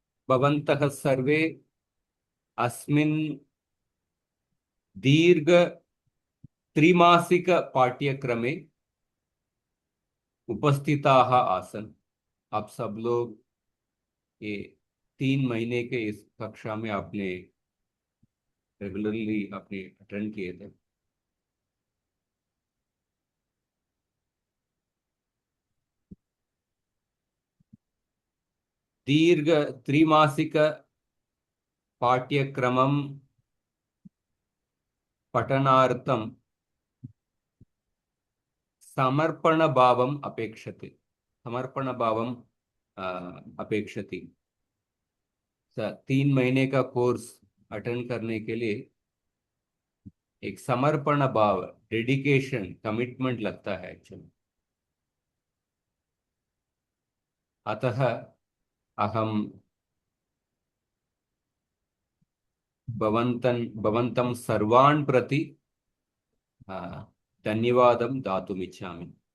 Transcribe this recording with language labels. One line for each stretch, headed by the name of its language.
Sanskrit: भवन्तः सर्वे अस्मिन् दीर्घ त्रिमासिक पाठ्यक्रमे उपस्थिताः आसन्।
Hindi: आप सब लोग ये 3 महीने के इस कक्षा में आपने रेगुलरली आपने अटेंड किए थे।
Sanskrit: दीर्घ त्रिमासिक पाठ्यक्रमं पठनार्थं समर्पण भावम् अपेक्षते। समर्पण भावम् अपेक्षति।
Hindi: 3 महीने का कोर्स अटेंड करने के लिए एक समर्पण भाव, डेडिकेशन, कमिटमेंट लगता है एक्चुअली।
Sanskrit: अतः अहम भवन्तं सर्वान् प्रति धन्यवादं दातुमिच्छामि।